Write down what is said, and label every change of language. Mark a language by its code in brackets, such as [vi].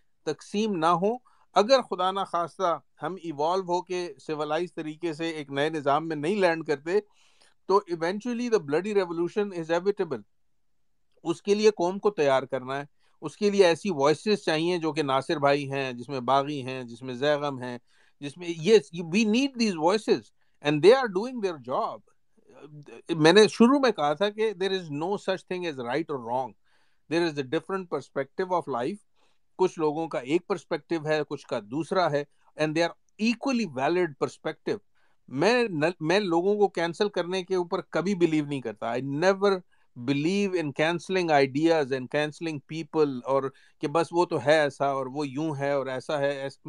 [ur] تقسیم نہ ہو, اگر خدا نہ خواستہ ہم ایوالو ہو کے سیولائز طریقے سے ایک نئے نظام میں نہیں لینڈ کرتے, تو [en] Eventually the bloody revolution is inevitable. [ur] اس کے لیے قوم کو تیار کرنا ہے, اس کے لیے ایسی وائسز چاہیے جو کہ ناصر بھائی ہیں, جس میں باغی ہیں, جس میں زیغم ہیں, جس میں [en] we need these voices and they are doing their job. [ur] میں نے شروع میں کہا تھا کہ [en] there is no such thing as right or wrong, there is a different perspective of life. [ur] کچھ لوگوں کا ایک پرسپیکٹو ہے, کچھ کا دوسرا ہے, [en] and they are equally valid perspective. [ur] میں لوگوں کو کینسل کرنے کے اوپر کبھی بلیو نہیں کرتا. [en] I never believe in cancelling ideas and cancelling people, [ur] اور کہ بس وہ تو ہے ایسا اور وہ یوں ہے اور ایسا ہے.